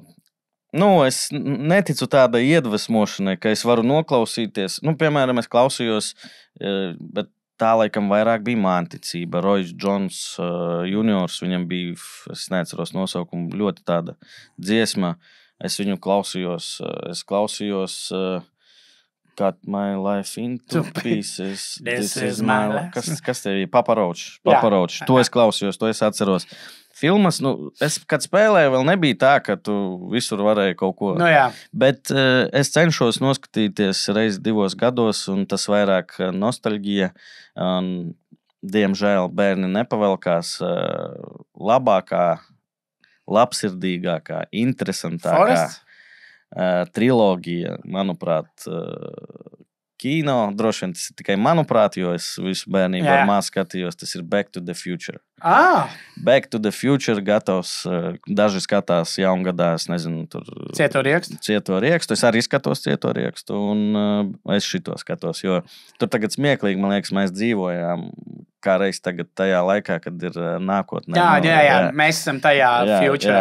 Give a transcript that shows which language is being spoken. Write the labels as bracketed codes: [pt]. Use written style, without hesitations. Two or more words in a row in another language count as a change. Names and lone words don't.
[lv] Es neticu tādai iedvesmošanai, ka es varu noklausīties. Piemēram, es klausījos, bet tā laikam vairāk bija mānticība. Royce Jones juniors, viņam bija, es neatceros nosaukumu, ļoti tāda dziesma. Es viņu klausījos, [en] Cut my life into pieces. This is my life. [lv] Kas tev ir? Papa Roach. To es klausījos, to es atceros. Filmas, es, kad spēlēju, vēl nebija tā, ka tu visur varēji kaut ko. Bet es cenšos noskatīties reizi 2 gados, un tas vairāk nostalģija. Diemžēl bērni nepavelkās labākā, labsirdīgākā, interesantākā trilogija, manuprāt, kino. Droši vien tas ir tikai manuprāt, jo es visu bērnību ar māsu skatījos, tas ir Back to the Future. Back to the Future gatavs, daži skatās jaungadā, es nezinu, tur... Cieto riekstu. Es arī skatos Cieto riekstu, un es šito skatos, jo tur tagad smieklīgi, man liekas, mēs dzīvojām kā reiz tagad tajā laikā, kad ir nākotnē. Jā, mēs esam tajā future.